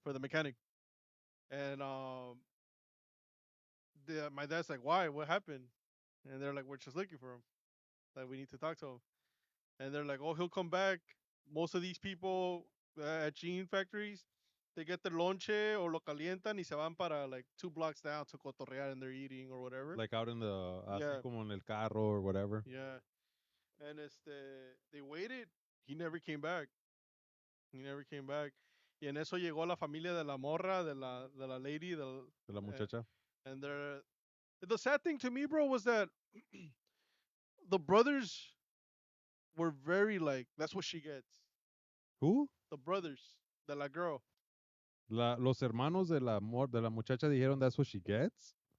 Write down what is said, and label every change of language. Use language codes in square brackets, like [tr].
[en] for the mechanic. And my dad's like, "Why? What happened?" And they're like, "We're just looking for him. Like we need to talk to him." And they're like, "Oh, he'll come back." Most of these people at gene factories, they get their lonche or [es] lo calientan y se van para [en] like 2 blocks down to cotorrear and they're eating or whatever. Like out in the, así Yeah, [es] como en el carro [en] or whatever. yeah. And they waited. He never came back. He never came back. [es] Y en eso llegó la familia de la morra, de la lady, De la uh, muchacha. [en] and the sad thing to me, bro, was that the brothers were very like, that's what she gets. Who? The brothers, de la girl, [es] Los hermanos de la muchacha dijeron [en] that's what she gets?